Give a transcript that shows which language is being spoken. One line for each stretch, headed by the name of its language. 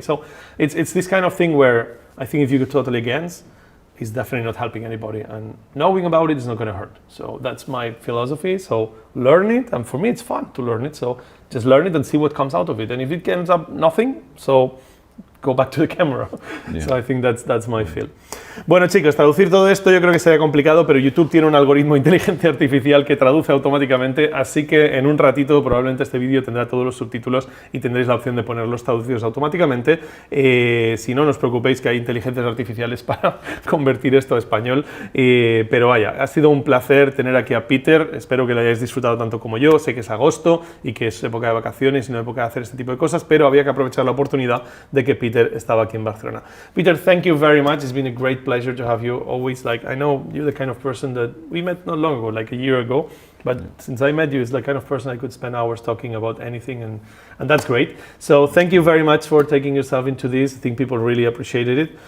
English: So it's this kind of thing where I think if you go totally against, it's definitely not helping anybody. And knowing about it is not going to hurt. So that's my philosophy. So learn it. And for me, it's fun to learn it. So just learn it and see what comes out of it. And if it ends up nothing, so go back to the camera. Yeah. So I think that's my feel.
Spanish: Bueno, chicos, traducir todo esto yo creo que sería complicado, pero YouTube tiene un algoritmo de inteligencia artificial que traduce automáticamente, así que en un ratito probablemente este vídeo tendrá todos los subtítulos y tendréis la opción de ponerlos traducidos automáticamente. Si no, no os preocupéis que hay inteligencias artificiales para convertir esto a español. Pero vaya, ha sido un placer tener aquí a Peter. Espero que lo hayáis disfrutado tanto como yo. Sé que es agosto y que es época de vacaciones y no época de hacer este tipo de cosas, pero había que aprovechar la oportunidad de que Peter estaba aquí en Barcelona.
English: Peter, thank you very much. It's been a great pleasure to have you always. Like, I know you're the kind of person that we met not long ago, like a year ago, but since I met you, it's the kind of person I could spend hours talking about anything, and that's great. So thank you very much for taking yourself into this. I think people really appreciated it.